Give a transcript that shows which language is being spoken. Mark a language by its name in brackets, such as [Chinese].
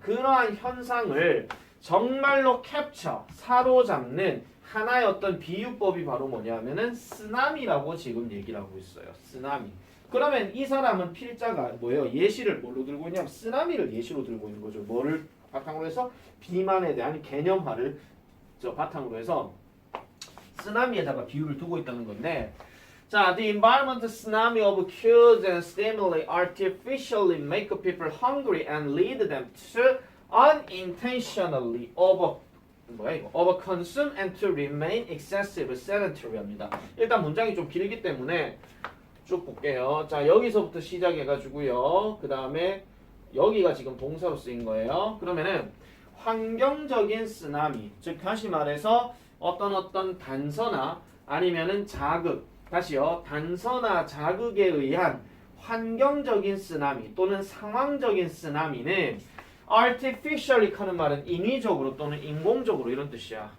[Korean] 그러한 현상을 정말로 캡처, 사로잡는 하나의 어떤 비유법이 바로 뭐냐면은 쓰나미라고 지금 얘기를 하고 있어요. 쓰나미. 그러면 이 사람은 필자가 뭐예요? 예시를 뭘로 들고 있냐면 쓰나미를 예시로 들고 있는 거죠. 뭐를 바탕으로 해서? 비만에 대한 개념화를 바탕으로 해서 쓰나미에다가 비유를 두고 있다는 건데, 자, [English] the environment tsunami of cues and stimuli artificially make people hungry and lead them to unintentionally overconsume and to remain excessive sedentary [Korean] 합니다. 일단 문장이 좀 길기 때문에 쭉 볼게요. 자, 여기서부터 시작해가지고요. 그 다음에 여기가 지금 동사로 쓰인 거예요. 그러면은 환경적인 쓰나미, 즉 다시 말해서 어떤 단서나 아니면은 자극, 다시요, 단서나 자극에 의한 환경적인 쓰나미 또는 상황적인 쓰나미는 artificially 하는 말은 인위적으로 또는 인공적으로 이런 뜻이야.